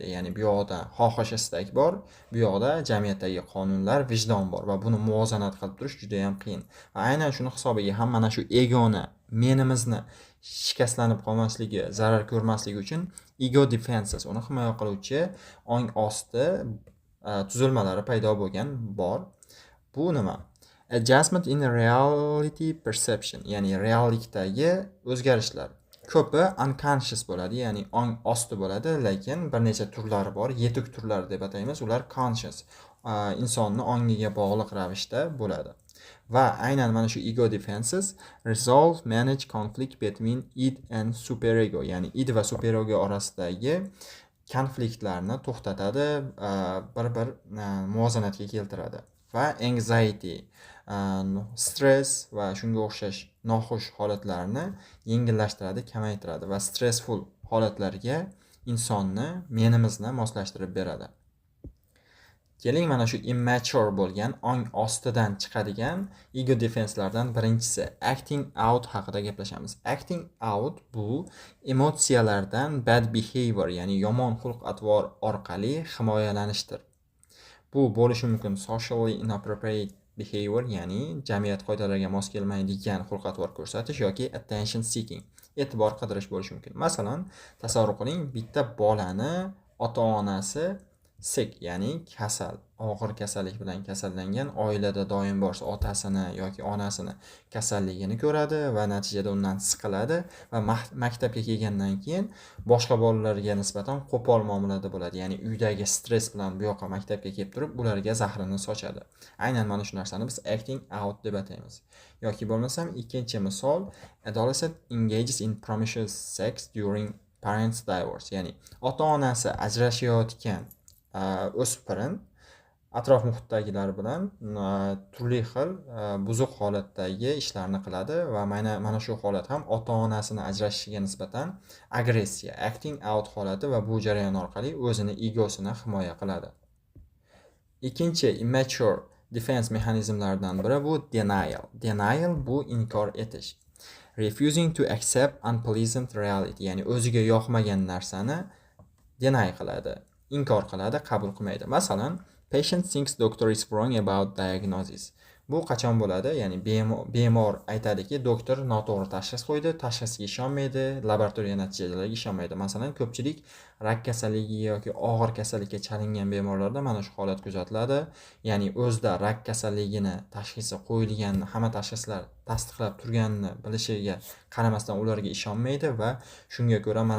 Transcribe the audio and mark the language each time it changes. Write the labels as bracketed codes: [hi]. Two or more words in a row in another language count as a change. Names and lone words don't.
[uz] Ya'ni bu yoqda xohish, istak bor, bu yoqda jamiyatdagi qonunlar, vijdon bor va buni muvozanat qilib turish juda ham qiyin. Va aynan shuni hisobiga ham mana shu egoni, menimizni shikastlanib qolmasligi, zarar ko'rmasligi uchun [en] ego defenses, [uz] uni himoya qiluvchi ong osti tuzilmalari paydo bo'lgan bor. Bu nima? [en] Adjustment in reality perception, [uz] ya'ni reallikdagi o'zgarishlar. Ko'pi unconscious bo'ladi, ya'ni ong osti bo'ladi, lekin bir necha turlari bor, yetuk turlar deb ataymiz. Ular conscious, insonni ongiga bog'liq ravishda bo'ladi. Va aynan mana shu [en] ego defenses resolve, manage conflict between id and superego, [uz] ya'ni id va superego orasidagi konfliktlarni to'xtatadi, bir muvozanatga keltiradi. Va anxiety, stress va shunga o'xshash noxush holatlarni yengillashtiradi, kamaytiradi va stressful holatlarga insonni, menimizni moslashtirib beradi. Keling mana shu immature bo'lgan ong ostidan chiqadigan ego defenslardan birinchisi [en] acting out [uz] haqida gaplashamiz. [en] Acting out [uz] bu emotsiyalardan [en] bad behavior, [uz] ya'ni yomon xulq-atvor orqali himoyalanishdir. Bu bo'lishi mumkin [en] socially inappropriate behavior, [uz] ya'ni jamiyat qoidalariga mos kelmaydigan xulq-atvor ko'rsatish yoki [en] attention seeking, [uz] e'tibor qidirish bo'lishi mumkin. Masalan, tasavvur qiling, bitta bolani ota-onasi sick ya'ni kasal, og'ir kasallik bilan kasallangan, oilada doim borsa otasini yoki onasini kasalligini ko'radi va natijada undan siqiladi va maktabga kelgandan keyin boshqa bolalarga nisbatan qo'pol muomalada bo'ladi. Ya'ni uydagi stress bilan bu yoqqa maktabga kelib turib, ularga zahrini sochadi. Aynan mana shu narsani biz [en] acting out [uz] deb ataymiz. Yoki bo'lmasam ikkinchi misol, [en] adolescent engages in promiscuous sex during parents divorce, [uz] ya'ni ota-onasi ajrashayotgan o'spirin atrof muhitdagilar bilan turli xil buzuq holatdagi ishlarni qiladi va mana shu holat ham ota-onasini ajrashishiga nisbatan agressiya, [en] acting out [uz] holati va bu jarayon orqali o'zini egosini himoya qiladi. Ikkinchi [en] immature defense [uz] mexanizmlaridan biri bu denial. Denial bu inkor etish. [en] Refusing to accept unpleasant reality, [uz] ya'ni o'ziga yoqmagan narsani deny qiladi, inkor qiladi, qabul qilmaydi. Masalan, [en] patient thinks doctor is wrong about diagnosis. [uz] Bu qachon bo'ladi? Ya'ni bemor aytadiki, doktor noto'g'ri tashxis qo'ydi, tashxisga ishonmaydi, laboratoriya natijalariga ishonmaydi. Masalan, ko'pchilik rak kasalligi yoki og'ir kasallikka chalingan bemorlarda mana shu holat kuzatiladi. Ya'ni o'zida rak kasalligini tashxisi qo'yilganini, hamma tashxislar tasdiqlab turganini bilishiga qaramasdan ularga ishonmaydi va shunga ko'ra mana